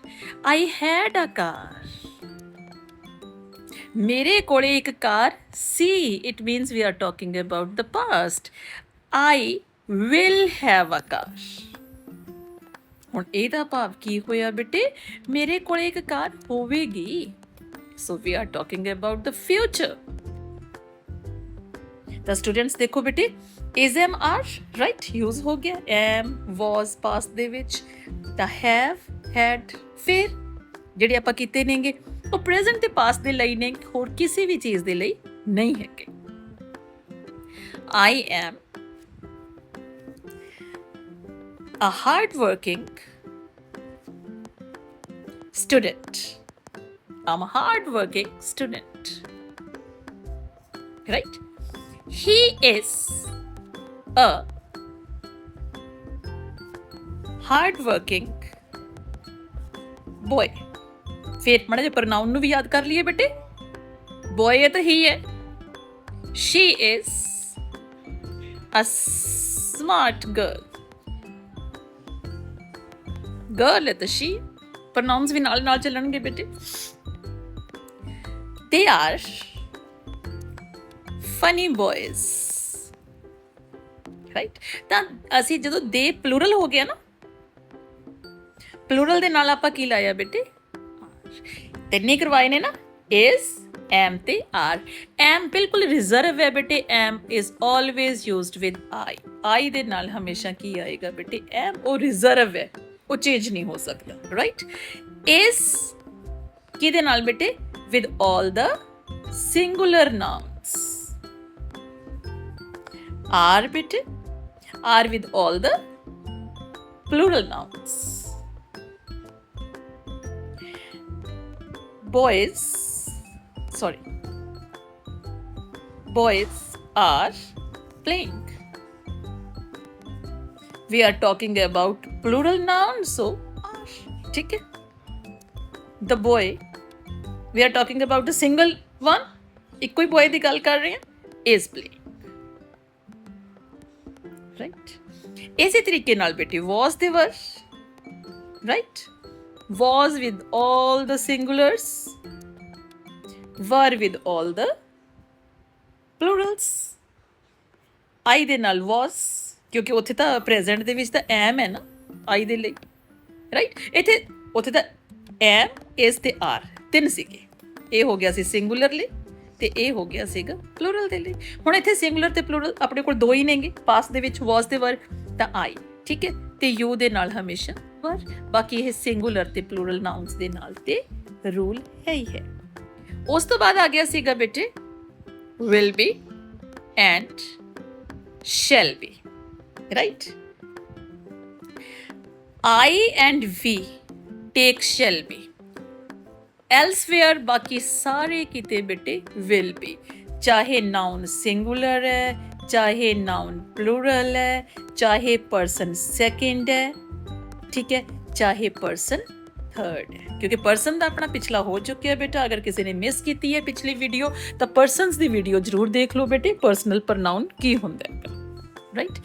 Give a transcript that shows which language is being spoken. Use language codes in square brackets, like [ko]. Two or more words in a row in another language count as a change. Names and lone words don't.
[en] I had a car [pa] ਮੇਰੇ ਕੋਲੇ ਇੱਕ ਕਾਰ ਸੀ [en] it means we are talking about the past. I will have a car [pa] ਹੁਣ ਇਹਦਾ ਭਾਵ ਕੀ ਹੋਇਆ ਬੇਟੇ ਮੇਰੇ ਕੋਲੇ ਇੱਕ ਕਾਰ ਹੋਵੇਗੀ [en] so we are talking about the future. [pa] ਤਾਂ ਸਟੂਡੈਂਟਸ ਦੇਖੋ ਬੇਟੇ [en] is am are [pa] ਰਾਈਟ ਯੂਜ਼ ਹੋ ਗਿਆ [en] am was [pa] ਪਾਸਟ ਦੇ ਵਿੱਚ ਤਾਂ [en] have had [pa] ਫਿਰ ਜਿਹੜੇ ਆਪਾਂ ਕੀਤੇ ਨੇਗੇ ਉਹ ਪ੍ਰੈਜ਼ੈਂਟ ਤੇ ਪਾਸਟ ਦੇ ਲਈ ਨੇ ਹੋਰ ਕਿਸੇ ਵੀ ਚੀਜ਼ ਦੇ ਲਈ ਨਹੀਂ ਹੈਗੇ। [en] I am a hardworking student. I'm a hardworking student. Right? He is a hardworking boy. [pa] ਫਿਰ ਮਾੜਾ ਜਿਹਾ ਪ੍ਰਨਾਉਨ ਨੂੰ ਵੀ ਯਾਦ ਕਰ ਲਈਏ ਬੇਟੇ ਬॉय ਹੈ ਤਾਂ ਹੀ ਹੈ। [en] She is a smart girl. [pa] Girl ਹੈ ਤਾਂ she ਪ੍ਰਨਾਉਂਸ ਵੀ ਨਾਲ ਨਾਲ ਚੱਲਣਗੇ ਬੇਟੇ। [en] They are funny boys. [pa] ਰਾਈਟ ਤਾਂ ਅਸੀਂ ਜਦੋਂ ਦੇ ਪਲੂਰਲ ਹੋ ਗਿਆ ਨਾ ਪਲੂਰਲ ਦੇ ਨਾਲ ਆਪਾਂ ਕੀ ਲਾਇਆ ਬੇਟੇ ਤਿੰਨੇ ਕਰਵਾਏ ਨੇ ਨਾ [en] is am [pa] ਤੇ are। am ਬਿਲਕੁਲ ਰਿਜ਼ਰਵ ਹੈ ਬੇਟੇ [en] am is always used with I [pa] ਦੇ ਨਾਲ ਹਮੇਸ਼ਾ ਕੀ ਆਏਗਾ ਬੇਟੇ am ਉਹ ਰਿਜ਼ਰਵ ਹੈ ਉਹ ਚੇਂਜ ਨਹੀਂ ਹੋ ਸਕਦਾ ਰਾਈਟ। [en] is [pa] ਕਿਹਦੇ ਨਾਲ ਬੇਟੇ [en] with all the singular nouns। are ਬੇਟੇ are with all the plural nouns। boys are playing। We are talking about plural nouns so are [pa] ਠੀਕ ਹੈ। [en] the boy we are talking about a single one [pa] ਇੱਕੋ ਹੀ boy ਦੀ ਗੱਲ ਕਰ ਰਹੇ ਹਾਂ [en] is playing right। [pa] ਇਸੇ ਤਰੀਕੇ ਨਾਲ ਬੇਟੇ [en] was ਦੇ were right was with all the singulars were with all the plurals। [pa] I ਦੇ ਨਾਲ was ਕਿਉਂਕਿ ਉੱਥੇ ਤਾਂ ਪ੍ਰੈਜ਼ੈਂਟ ਦੇ ਵਿੱਚ ਤਾਂ am ਹੈ ਨਾ ਆਈ ਦੇ ਲਈ, ਰਾਈਟ। ਇੱਥੇ ਉੱਥੇ ਤਾਂ ਐਮ, ਇਸ ਤੇ ਆਰ ਤਿੰਨ ਸੀਗੇ, ਇਹ ਹੋ ਗਿਆ ਸੀ ਸਿੰਗੂਲਰ ਲਈ ਤੇ ਇਹ ਹੋ ਗਿਆ ਸੀਗਾ ਪਲੂਰਲ ਦੇ ਲਈ। ਹੁਣ ਇੱਥੇ ਸਿੰਗੂਲਰ ਤੇ ਪਲੂਰਲ ਆਪਣੇ ਕੋਲ ਦੋ ਹੀ ਨੇਗੇ, ਪਾਸਟ ਦੇ ਵਿੱਚ ਵਾਸ ਦੇ ਵਰ ਤਾਂ ਆਈ, ਠੀਕ ਹੈ, ਤੇ ਯੂ ਦੇ ਨਾਲ ਹਮੇਸ਼ਾ ਵਰ, ਬਾਕੀ ਇਹ ਸਿੰਗੂਲਰ ਤੇ ਪਲੂਰਲ ਨਾਉਂਸ ਦੇ ਨਾਲ ਤੇ ਰੂਲ ਹੈ ਹੀ ਹੈ। ਉਸ ਤੋਂ ਬਾਅਦ ਆ ਗਿਆ ਸੀਗਾ ਬੇਟੇ [en] will be and shall be, right? I and we take shall be, elsewhere [pa] ਬਾਕੀ ਸਾਰੇ ਕਿਤੇ ਬੇਟੇ [en] will be, [pa] ਚਾਹੇ ਨਾउन ਸਿੰਗੂਲਰ ਹੈ, ਚਾਹੇ ਨਾउन ਪਲੂਰਲ ਹੈ, ਚਾਹੇ ਪਰਸਨ ਸੈਕਿੰਡ ਹੈ, ਠੀਕ ਹੈ, ਚਾਹੇ ਪਰਸਨ ਥਰਡ ਹੈ, ਕਿਉਂਕਿ ਪਰਸਨ ਦਾ ਆਪਣਾ ਪਿਛਲਾ ਹੋ ਚੁੱਕਿਆ ਬੇਟਾ। ਅਗਰ ਕਿਸੇ ਨੇ ਮਿਸ ਕੀਤੀ ਹੈ ਪਿਛਲੀ ਵੀਡੀਓ ਤਾਂ ਪਰਸਨਸ ਦੀ ਵੀਡੀਓ ਜ਼ਰੂਰ ਦੇਖ ਲਓ ਬੇਟੇ, [en] personal pronoun [pa] ਕੀ ਹੁੰਦਾ ਹੈ, ਰਾਈਟ।